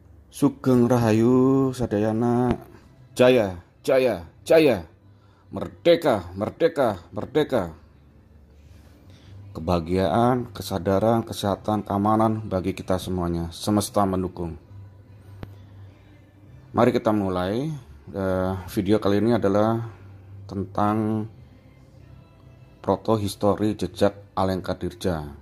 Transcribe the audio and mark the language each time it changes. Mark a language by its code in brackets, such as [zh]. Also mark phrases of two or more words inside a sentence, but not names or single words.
[jv] Sugeng Rahayu [id] Sadayana Jaya Jaya Jaya Merdeka Merdeka Merdeka. Kebahagiaan, kesadaran, kesehatan, keamanan bagi kita semuanya. Semesta mendukung. Mari kita mulai. Video kali ini adalah tentang protohistori jejak Alengka Dirja.